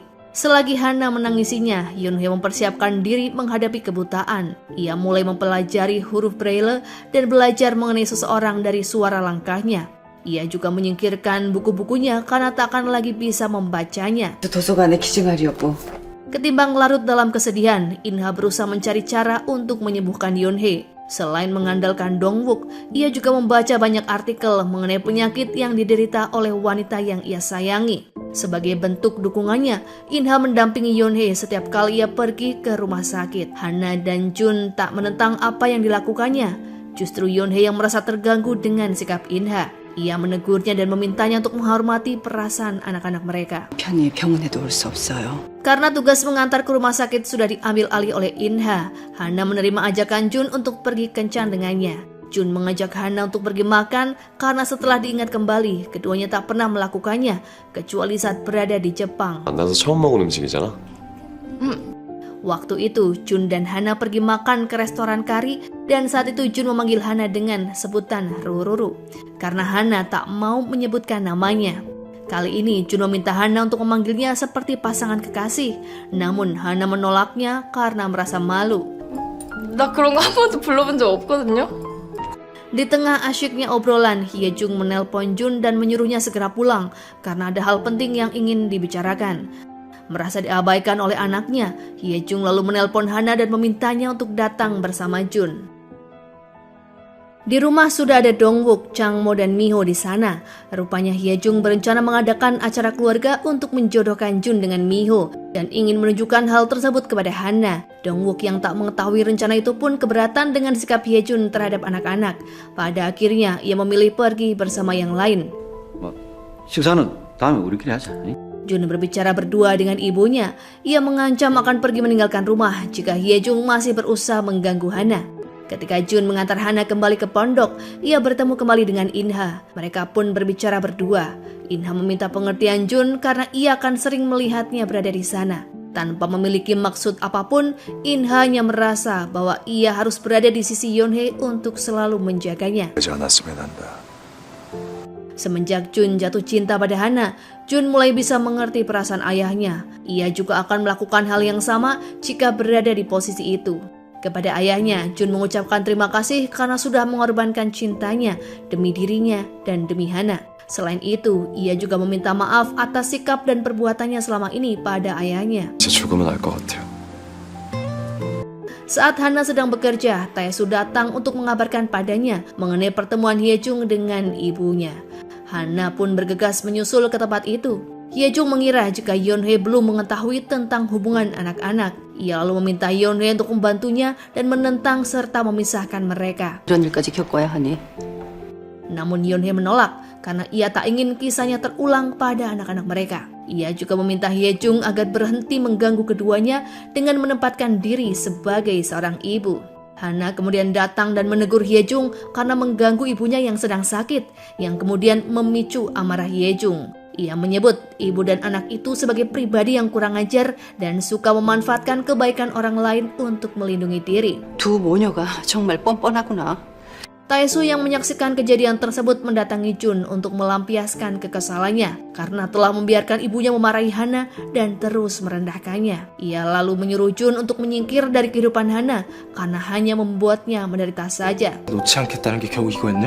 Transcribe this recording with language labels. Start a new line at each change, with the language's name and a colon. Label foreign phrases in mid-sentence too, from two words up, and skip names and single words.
Indonesian: Selagi Hana menangisinya, Yonhye mempersiapkan diri menghadapi kebutaan. Ia mulai mempelajari huruf Braille dan belajar mengenai seseorang dari suara langkahnya. Ia juga menyingkirkan buku-bukunya karena tak akan lagi bisa membacanya.
Korean: 도서관에 기증하려고.
Indonesian: Ketimbang larut dalam kesedihan, Inha berusaha mencari cara untuk menyembuhkan Yonhye. Selain mengandalkan Dongwook, ia juga membaca banyak artikel mengenai penyakit yang diderita oleh wanita yang ia sayangi. Sebagai bentuk dukungannya, Inha mendampingi Yonhye setiap kali ia pergi ke rumah sakit. Hana dan Jun tak menentang apa yang dilakukannya. Justru Yonhye yang merasa terganggu dengan sikap Inha. Ia menegurnya dan memintanya untuk menghormati perasaan anak-anak mereka.
Korean: 편히 병원에도 올 수 없어요.
Indonesian: Karena tugas mengantar ke rumah sakit sudah diambil alih oleh Inha, Hana menerima ajakan Jun untuk pergi kencan dengannya. Jun mengajak Hana untuk pergi makan karena setelah diingat kembali, keduanya tak pernah melakukannya, kecuali saat berada di Jepang.
Korean: 만나서 처음 먹은 음식이잖아.
Indonesian: Waktu itu, Jun dan Hana pergi makan ke restoran kari dan saat itu Jun memanggil Hana dengan sebutan Rururu karena Hana tak mau menyebutkan namanya. Kali ini Jun meminta Hana untuk memanggilnya seperti pasangan kekasih, namun Hana menolaknya karena merasa malu.
Korean: 나 그런 거 한 번도 불러본 적 없거든요.
Indonesian: Di tengah asyiknya obrolan, Hyejung menelpon Jun dan menyuruhnya segera pulang karena ada hal penting yang ingin dibicarakan. Merasa diabaikan oleh anaknya, Hyejung lalu menelpon Hana dan memintanya untuk datang bersama Jun. Di rumah sudah ada Dongwook, Changmo, dan Miho di sana. Rupanya Hyejung berencana mengadakan acara keluarga untuk menjodohkan Jun dengan Miho dan ingin menunjukkan hal tersebut kepada Hana. Dongwook yang tak mengetahui rencana itu pun keberatan dengan sikap Hyejung terhadap anak-anak. Pada akhirnya ia memilih pergi bersama yang lain.
Korean: 식사는 다음에 우리끼리 하자.
Indonesian: Jun berbicara berdua dengan ibunya. Ia mengancam akan pergi meninggalkan rumah jika Hyejung masih berusaha mengganggu Hana. Ketika Jun mengantar Hana kembali ke pondok, ia bertemu kembali dengan Inha. Mereka pun berbicara berdua. Inha meminta pengertian Jun karena ia akan sering melihatnya berada di sana. Tanpa memiliki maksud apapun, Inha hanya merasa bahwa ia harus berada di sisi Yonhye untuk selalu menjaganya.
Korean: 하지 않았으면 한다.
Indonesian: Semenjak Jun jatuh cinta pada Hana, Jun mulai bisa mengerti perasaan ayahnya. Ia juga akan melakukan hal yang sama jika berada di posisi itu. Kepada ayahnya, Jun mengucapkan terima kasih karena sudah mengorbankan cintanya demi dirinya dan demi Hana. Selain itu, ia juga meminta maaf atas sikap dan perbuatannya selama ini pada ayahnya.
Korean: 제 죽음은 알 것 같아요.
Indonesian: Saat Hana sedang bekerja, Taesu datang untuk mengabarkan padanya mengenai pertemuan Hyejung dengan ibunya. Hana pun bergegas menyusul ke tempat itu. Hyejung mengira jika Yonhye belum mengetahui tentang hubungan anak-anak. Ia lalu meminta Yonhye untuk membantunya dan menentang serta memisahkan mereka.
Korean: 이런 일까지 겪어야 하니?
Indonesian: Namun Yonhye menolak karena ia tak ingin kisahnya terulang pada anak-anak mereka. Ia juga meminta Hyejung agar berhenti mengganggu keduanya dengan menempatkan diri sebagai seorang ibu. Hana kemudian datang dan menegur Hyejung karena mengganggu ibunya yang sedang sakit, yang kemudian memicu amarah Hyejung. Ia menyebut ibu dan anak itu sebagai pribadi yang kurang ajar dan suka memanfaatkan kebaikan orang lain untuk melindungi diri.
Korean: 두 모녀가 정말 뻔뻔하구나.
Indonesian: Taesu yang menyaksikan kejadian tersebut mendatangi Jun untuk melampiaskan kekesalannya karena telah membiarkan ibunya memarahi Hana dan terus merendahkannya. Ia lalu menyuruh Jun untuk menyingkir dari kehidupan Hana karena hanya membuatnya menderita saja.
Korean: 놓지 않겠다는 게 겨우 이거였냐?